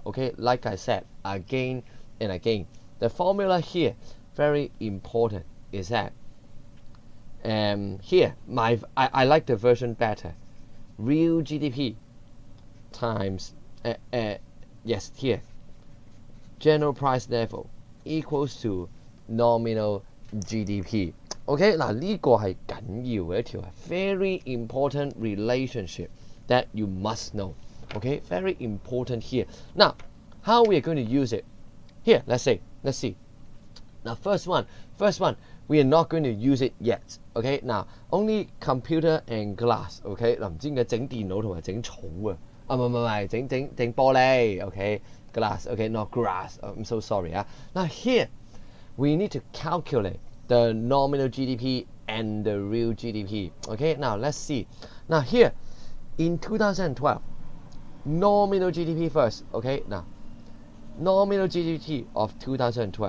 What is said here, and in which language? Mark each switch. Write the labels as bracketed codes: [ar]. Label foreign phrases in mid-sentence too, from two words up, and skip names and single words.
[en] Okay, like I said again and again, the formula here, very important, is that here I like the version better. Real GDP times yes, here general price level equals to nominal GDP. OK, [yue] 嗱呢個係緊要嘅一條 [en] very important relationship that you must know. OK, very important here. Now, how we are going to use it? Here, let's see. Now, first one, we are not going to use it yet. Okay, now only computer and glass. [yue] Okay, 嗱唔知點解整電腦同埋整草啊？唔係整玻璃。 [en] Okay, glass. Okay, not grass. I'm so sorry. Now here, we need to calculate the nominal GDP and the real GDP. Okay, now let's see. Now here, in 2012, nominal GDP first. Okay, now nominal GDP of 2012.